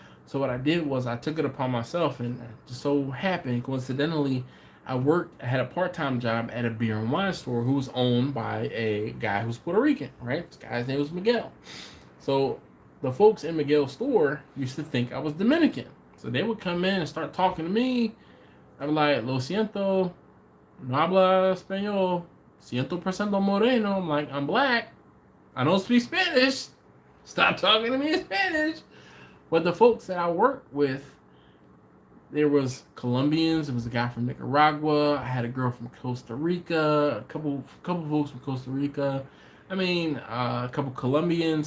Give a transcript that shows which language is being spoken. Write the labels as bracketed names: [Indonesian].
[English] So what I did was I took it upon myself, and it just so happened, coincidentally, I had a part-time job at a beer and wine store who was owned by a guy who's Puerto Rican, right? This guy's name was Miguel. So the folks in Miguel's store used to think I was Dominican. So they would come in and start talking to me. I'd be like, [Spanish] lo siento, no habla español. [English] 100% moreno. I'm like, I'm black. I don't speak Spanish. Stop talking to me in Spanish. But the folks that I worked with, there was Colombians. There was a guy from Nicaragua. I had a girl from Costa Rica. A couple folks from Costa Rica. A couple Colombians.